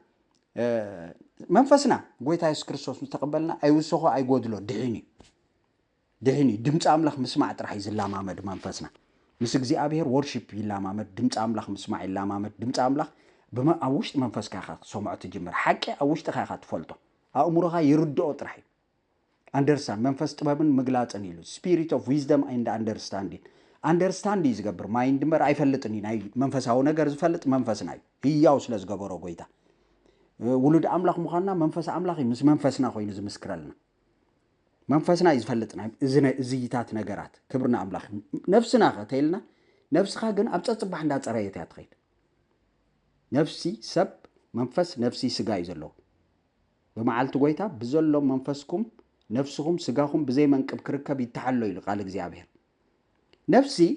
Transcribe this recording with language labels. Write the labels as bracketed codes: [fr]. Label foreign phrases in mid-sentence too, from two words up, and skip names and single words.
[ti] መንፈስና ጎይታ ኢየሱስ ክርስቶስ ምስተቀበልና ኣይውስኾ ኣይጎድሎ ድሕኒ ድምፂ ኣምላኽ ምስማዕ ጥራሕ ይዝላማመድ መንፈስና ምስ እግዚኣብሔር ወርሺፕ ይላማመድ ድምፂ ኣምላኽ ምስማዕ ይላማመድ ድምፂ ኣምላኽ ኣብ ውሽጢ መንፈስካ ኢኻ ሰምዖ ትጅምር ሓቂ ኣብ ውሽጢካ ኢኻ ትፈልጦ ኣእምሮኻ ይርድኦ ጥራሕ እዩ አንደርስታንድ መንፈስ ጥበብን ምግላጽን ኢሉ [en] spirit of wisdom and understand [ti] ዝገብር ማይንድ እምበር ኣይፈልጥን ናይ መንፈሳዊ ነገር ዝፈልጥ መንፈስና እዩ ህያው ስለ ዝገበሮ ጎይታ ውሉድ ኣምላኽ ምዃንና መንፈስ ኣምላኽ ምስ መንፈስና ኮይኑ ዝምስክረልና መንፈስና እዩ ዝፈልጥና እዝይታት ነገራት ክብርና ኣምላኽ ነፍስና ኸተይልና ነፍስኻ ግን ኣብ ፀጽባሕ እንዳፀረየት እያ ትኸይድ ነፍሲ ሰብ መንፈስ ነፍሲ ስጋ እዩ ዘለዎ ብመዓልቲ ጎይታ ብዘሎ መንፈስኩም ነፍስኩም ስጋኩም ብዘይ መንቅብ ክርከብ ይተሓሎ ኢሉ ቃል እግዚኣብሔር ነፍሲ